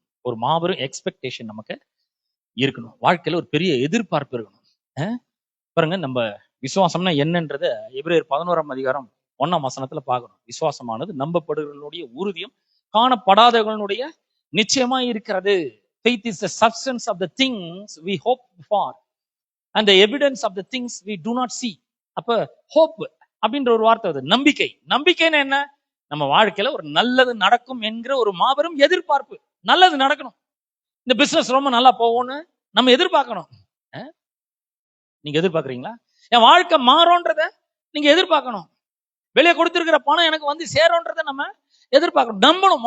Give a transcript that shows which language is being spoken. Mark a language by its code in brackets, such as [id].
[ta] ஒரு மாபெரும் எக்ஸ்பெக்டேஷன் நமக்கு இருக்கணும். வாழ்க்கையில ஒரு பெரிய எதிர்பார்ப்பு இருக்கணும். பாருங்க, நம்ம விசுவாசம்னா என்னன்றத எபிரேயர் 11ஆம் அதிகாரம் 1ஆம் வசனத்துல பார்க்கணும். விசுவாசமானது நம்பப்படுகளுடைய உறுதியும் காணப்படாதவர்களுடைய நிச்சயமா இருக்கிறது. [en] Faith is the substance of the things we hope for and the evidence of the things we do not see. [ta] அப்ப ஹோப் அப்படின்ற ஒரு வார்த்தை வருது, நம்பிக்கை. நம்பிக்கைன்னு என்ன? நம்ம வாழ்க்கையில ஒரு நல்லது நடக்கும் என்கிற ஒரு மாபெரும் எதிர்பார்ப்பு. நல்லது நடக்கணும், இந்த பிசினஸ் ரொம்ப நல்லா போகும்னு நம்ம எதிர்பார்க்கணும். நீங்க எதிர்பார்க்கறீங்களா? என் வாழ்க்கை மாறும்ன்றத நீங்க எதிர்பார்க்கணும். வெளியே கொடுத்திருக்கிற பணம் எனக்கு வந்து சேரும்ன்றத நம்ம எதிர்பார்க்கணும். நம்பணும்.